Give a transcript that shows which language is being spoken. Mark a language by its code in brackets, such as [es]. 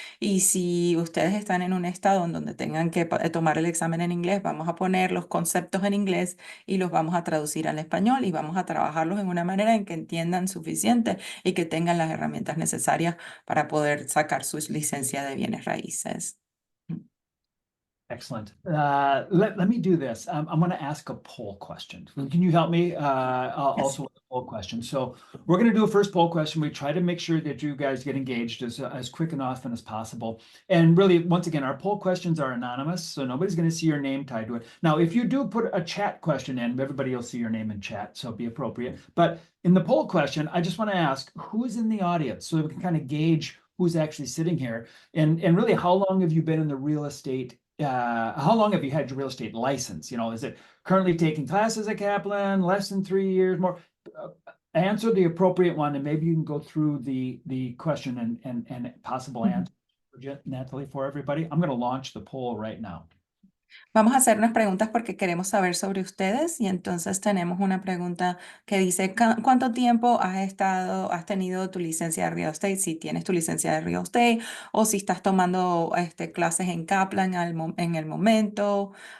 [es] Y si ustedes están en un estado en donde tengan que tomar el examen en inglés, vamos a poner los conceptos en inglés y los vamos a traducir al español, y vamos a trabajarlos en una manera en que entiendan suficiente y que tengan las herramientas necesarias para poder sacar su licencia de bienes raíces. [en] Excellent. Let me do this. I'm going to ask a poll question. Can you help me? Yes. Also with a poll question. So we're going to do a first poll question. We try to make sure that you guys get engaged as quick and often as possible. And really, once again, our poll questions are anonymous, so nobody's going to see your name tied to it. Now, if you do put a chat question in, everybody will see your name in chat, so be appropriate. But in the poll question, I just want to ask who's in the audience so that we can kind of gauge who's actually sitting here, and really how long have you been in the real estate how long have you had your real estate license? Is it currently taking classes at Kaplan, less than 3 years, more? Answer the appropriate one, and maybe you can go through the question and possible answer, Natalie, for everybody. I'm going to launch the poll right now. [es] Vamos a hacer unas preguntas porque queremos saber sobre ustedes, y entonces tenemos una pregunta que dice, ¿cuánto tiempo has tenido tu licencia de real estate? Si tienes tu licencia de real estate o si estás tomando clases en Kaplan en el momento.